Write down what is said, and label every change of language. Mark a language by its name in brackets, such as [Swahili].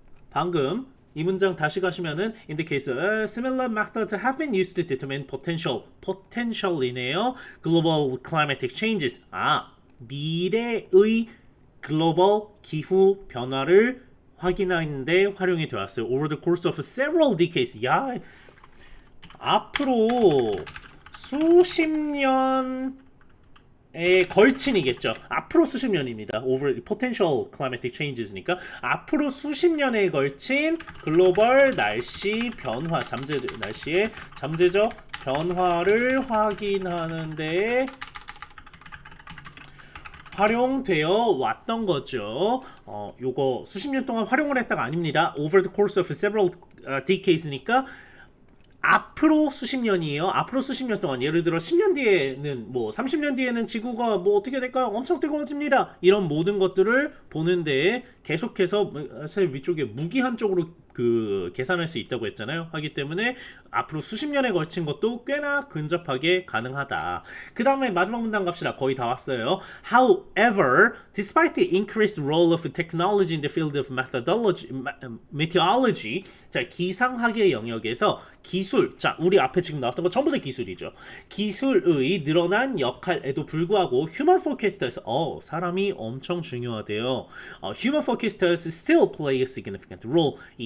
[Korean] 방금 이 문장 다시 가시면은 [English] in the case similar methods have been used to determine potential이네요. global climatic changes. [Korean] 미래의 글로벌 기후 변화를 확인하는데 활용이 되었어요. [English] over the course of several decades. [Korean] 야, 앞으로 수십 년 걸친이겠죠. 앞으로 수십 년입니다. [English] over potential climatic changes [Korean] 니까 앞으로 수십 년에 걸친 글로벌 날씨 변화, 날씨의 잠재적 변화를 확인하는데 활용되어 왔던 거죠. 요거 수십 년 동안 활용을 했다가 아닙니다. [English] over the course of several decades [Korean] 니까 앞으로 수십 년이에요. 앞으로 수십 년 동안 예를 들어 10년 뒤에는 뭐 30년 뒤에는 지구가 뭐 어떻게 될까요? 엄청 뜨거워집니다. 이런 모든 것들을 보는데 계속해서 사실 위쪽에 무기한 쪽으로 계산할 수 있다고 했잖아요. 하기 때문에 앞으로 수십 년에 걸친 것도 꽤나 근접하게 가능하다. 그 다음에 마지막 문단 갑시다. 거의 다 왔어요. [English] However, despite the increased role of technology in the field of meteorology, [Korean] 자, 기상학의 영역에서 기술, 자, 우리 앞에 지금 나왔던 거 전부 다 기술이죠. 기술의 늘어난 역할에도 불구하고 [English] human forecasters, [Korean] 사람이 엄청 중요하대요. [English] Human forecasters still play a significant role.